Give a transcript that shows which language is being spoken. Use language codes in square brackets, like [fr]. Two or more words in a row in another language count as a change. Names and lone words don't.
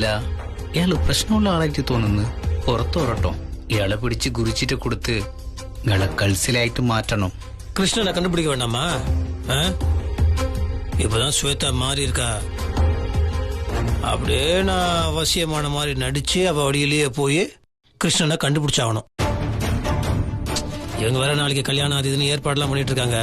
[ml] ഇയാള് പ്രശ്നമുള്ള ആളായിട്ട് തോന്നുന്നു. പുറത്തു വരട്ടോ. ഇയാളെ പിടിച്ച് കുറിച്ചിട്ട് കൊടുത്ത് ഇയാളെ കൾസിലായിട്ട് മാറ്റണം. [ta] கிருஷ்ணனை கண்டுபிடிக்க வேண்டாமா? இப்பதான் ஸ்வேதா மாறி இருக்கா. அப்படியே நான் அவசியமான மாதிரி நடிச்சு அவ வழியிலேயே போய் கிருஷ்ணனை கண்டுபிடிச்சாகணும். இவங்க வேற நாளைக்கு கல்யாணம் அது இதுன்னு ஏற்பாடுலாம் பண்ணிட்டு இருக்காங்க.